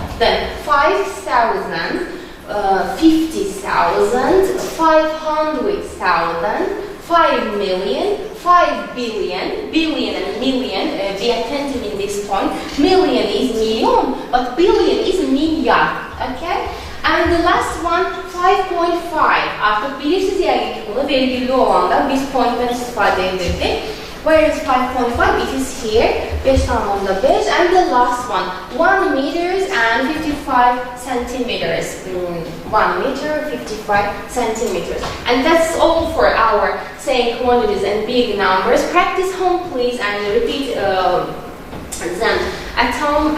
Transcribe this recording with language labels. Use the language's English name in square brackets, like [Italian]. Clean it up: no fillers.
[English] Then 5,000. 50,000. 500,000. 5 million. 5 billion. Billion and million. Be attentive in this point. Million is million, but billion is milyar. Okay? And the last one, 5.5. [Turkish] Artık bilirsiniz yani ki bunu virgüllü olandan biz point'ten istifade edildik. [English] Where is 5.5? It is here. 5.5. And the last one, 1 meters and 55 centimeters. 1 meter, 55 centimeters. And that's all for our saying quantities and big numbers. Practice home, please, and repeat them at home.